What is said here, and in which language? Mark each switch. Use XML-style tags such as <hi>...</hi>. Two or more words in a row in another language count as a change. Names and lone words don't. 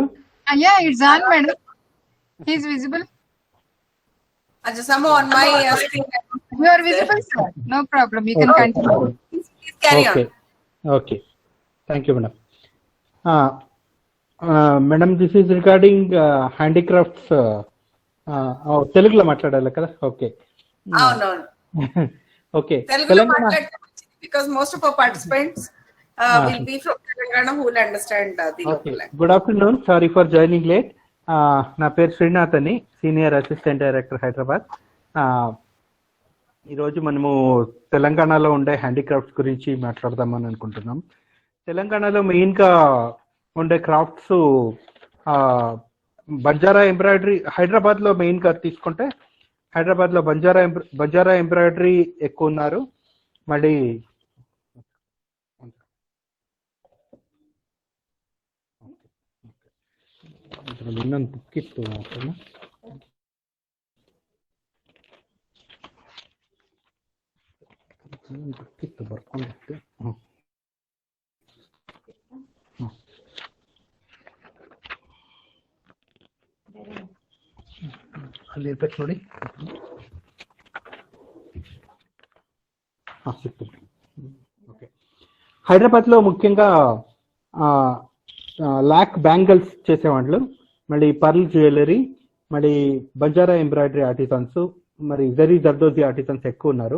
<en>Yeah, it's on madam. He is visible. Somehow on my screen. You are visible, sir. No problem. You can continue. Please carry Okay. on. Okay. Thank you, madam. Madam, this is regarding handicrafts.</en> <te>తెలుగులో మాట్లాడాలి కదా? Okay.</te> <en>No. Okay. Telugulo because most of our participants will be from Telangana who will understand the Okay. local language. Good afternoon. Sorry for joining late.</en> <te>నా పేరు శ్రీనాథ్ అని,</te> <en>senior assistant director</en> <te>హైదరాబాద్. ఈరోజు మనము తెలంగాణలో ఉండే హ్యాండీక్రాఫ్ట్స్ గురించి మాట్లాడదామని అనుకుంటున్నాం. తెలంగాణలో మెయిన్గా ఉండే క్రాఫ్ట్స్ బంజారా ఎంబ్రాయిడరీ. హైదరాబాద్లో మెయిన్గా తీసుకుంటే హైదరాబాద్లో బంజారా ఎంబ్రాయిడరీ ఎక్కువ ఉన్నారు.</te> <kn>మళ్ళీ ಇನ್ನೊಂದು ಬುಕ್ ಇತ್ತು ಬರ್ಕೊಂಡಿತ್ತು. ಅಲ್ಲಿ ಇರ್ಬೇಕು ನೋಡಿ.</kn> <te>ఓకే. హైదరాబాద్లో ముఖ్యంగా</te> <en>lac bangles</en> <te>చేసేవాళ్ళు, మళ్ళీ</te> <en>pearl jewellery,</en> <te>మళ్ళీ బంజారా</te> <en>embroidery artisans,</en> <te>మరి జరీ జర్దోజీ ఆర్టిజన్స్ ఎక్కువ ఉన్నారు.</te>